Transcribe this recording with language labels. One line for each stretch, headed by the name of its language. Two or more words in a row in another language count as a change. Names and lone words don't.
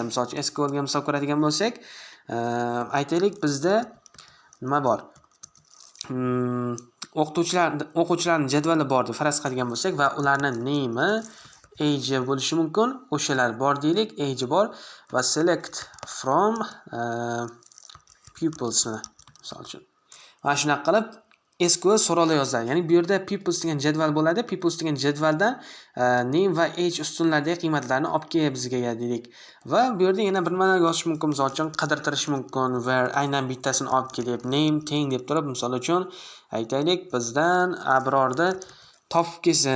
Uzbek: Misol uchun SQL ga misol ko'radigan bo'lsak, aytaylik bizda nima bor? O'quvchilarning jadvali bor deb faraz qiladigan bo'lsak va ularning
English: name, age
Uzbek: bo'lishi mumkin. O'shalar bor deylik, age bor va
English: select from pupils
Uzbek: misol uchun. Mana shunaqa qilib SQL so'rovlar yozadi. Ya'ni bu yerda pupils degan jadval bo'ladi. Pupils degan jadvaldan name va age ustunlaridagi qiymatlarni olib kel bizga deylik. Va bu yerda yana bir nimalar yozish mumkin. Misol uchun qidirtirish mumkin. Where aynan bittasini olib kelib name teng deb turib, misol uchun aytaylik bizdan Abrorni topib kelsin.